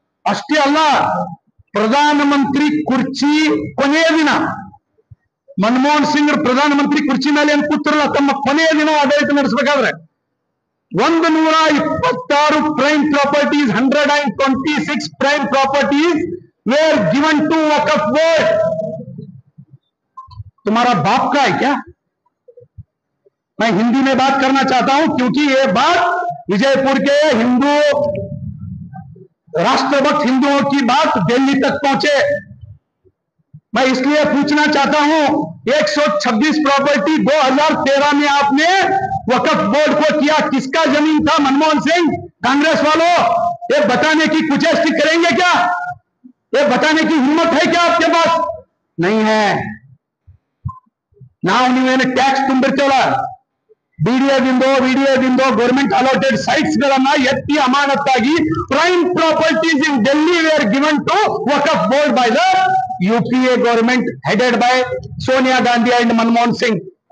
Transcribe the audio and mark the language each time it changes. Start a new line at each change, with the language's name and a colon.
Kannada: ಅಷ್ಟೇ ಅಲ್ಲ, ಪ್ರಧಾನಮಂತ್ರಿ ಕುರ್ಚಿ ಕೊನೆಯ ದಿನ ಮನಮೋಹನ್ ಸಿಂಗ್ ಪ್ರಧಾನಮಂತ್ರಿ ಕುರ್ಚಿ ಮೇಲೆ ಏನ್ ಕೂತಿರಲ್ಲ, ತಮ್ಮ ಕೊನೆಯ ದಿನ ಆಡಳಿತ ನಡೆಸಬೇಕಾದ್ರೆ 126 prime properties, 126 prime properties
English: were given to
Kannada: Waqf board.
Hindi: तुम्हारा बाप का है क्या? मैं हिंदी में बात करना चाहता हूं क्योंकि ये बात विजयपुर के हिंदू राष्ट्रभक्त हिंदुओं की बात दिल्ली तक पहुंचे. मैं इसलिए पूछना चाहता हूं, 126 प्रॉपर्टी 2013 में आपने वक़्फ़ बोर्ड को किया, किसका जमीन था? मनमोहन सिंह, कांग्रेस वालों, ये बताने की कुचेष्टि करेंगे क्या? ये बताने की हिम्मत है क्या आपके पास? नहीं है.
Kannada: ನಾವು ನೀವೇನು ಟ್ಯಾಕ್ಸ್ ತುಂಬಿರ್ತೇವಲ್ಲ, ವಿಡಿಯೋದಿಂದೋ
English: government allotted sites
Kannada: ಗಳನ್ನ ಎತ್ತಿ ಅಮಾನತ್ತಾಗಿ
English: Prime properties in Delhi were given to Waqf board by the UPA government headed by Sonia Gandhi and Manmohan Singh.